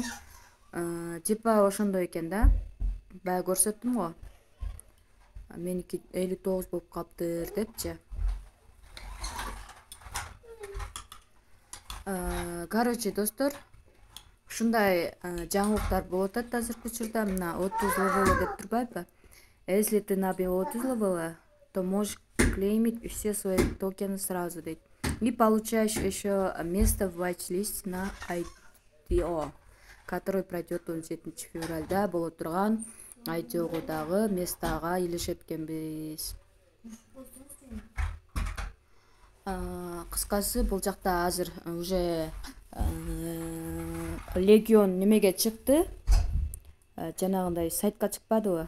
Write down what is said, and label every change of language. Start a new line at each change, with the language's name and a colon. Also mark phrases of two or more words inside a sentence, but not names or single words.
Kyrgyz: Типа ошондой экен да. Бая көрсөттүм го. Меники 59 болуп калыптыр депчи. Короче, достор, ушундай жаңылыктар болуп атат азыркы учурда. Мына 30 левелы деп турбайбы?
Russian: Если ты набил 30 левела, то можешь клеймить все свои токены сразу, дейт. И получаешь еще место в watch-list на ITO, который пройдет 17 февральда.
Kyrgyz: Боло турган ITO-дагы местага илешет экенбиз. Кыскасы, бул жакта азыр уже Legion немеге чыкты? Жанагындай сайтка чыкпадыбы?